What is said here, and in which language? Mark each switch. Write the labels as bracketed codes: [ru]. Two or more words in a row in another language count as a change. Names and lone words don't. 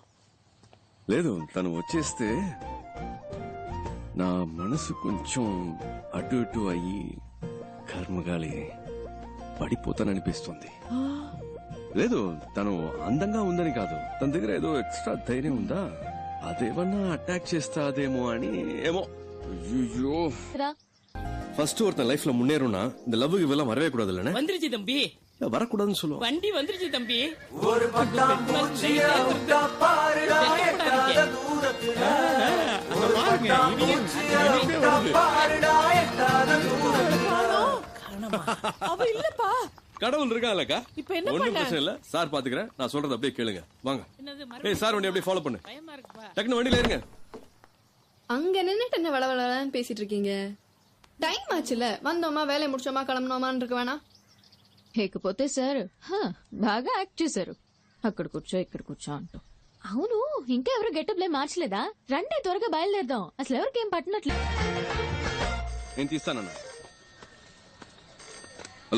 [te] లేదు, తను వచ్చేస్తే నా మనసు కొంచెం అటు ఇటు అయ్యి కర్మగాలి పడిపోతాననిపిస్తుంది. లేదు, తను అందంగా ఉందని కాదు, తన దగ్గర ఏదో ఎక్స్ట్రా ధైర్యం ఉందా, అదేమన్నా అటాక్ చేస్తాదేమో అని. ఏమో. [ta] ஐயோ, ஃபர்ஸ்ட் ஒருத்தன் லைஃப்ல முன்னேறும்னா இந்த லவ் இவெல்லாம் வரவே கூடாது. இல்ல வந்துருச்சு தம்பி, வரக்கூடாதுன்னு சொல்லுவோம். வண்டி வந்துருச்சு தம்பி. ஒரு பட்டா பூச்சியை விட்டா பாருடா எட்டாத தூரத்துல. ஒரு பட்டா பூச்சியை விட்டா பாருடா எட்டாத தூரத்துல. அவ இல்லப்பா. கடவுள் இருக்கான்லக்கா, இப்ப என்ன ஒண்ணும் பண்ண? பிரச்சனை இல்ல. சார் பாத்துக்கிறேன், நான் சொல்றது அப்படியே கேளுங்க. வாங்க. என்னது ஏய் சார், வண்டி அப்படியே ஃபாலோ பண்ணு. பயமா இருக்குப்பா. டக்குனு வண்டியில ஏறுங்க. அங்க நின்னுட்டு என்ன வளவளன்னு பேசிட்டு இருக்கீங்க? டைம் ஆச்சுல, வந்தோமா வேலையை முடிச்சோமா கிளம்பணுமான்னு இருக்க வேணா? [te] లేకపోతే సార్ బాగా యాక్ట్ చేశారు. అక్కడ కూర్చో ఇక్కడ కూర్చో అంటూ. అవును, ఇంకా ఎవరు గెటప్ లే మార్చలేదా? రండి త్వరగా బయలుదేరదాం. అసలు ఎవరికేం పట్టినట్లే. నేను తీస్తానన్నా. హలో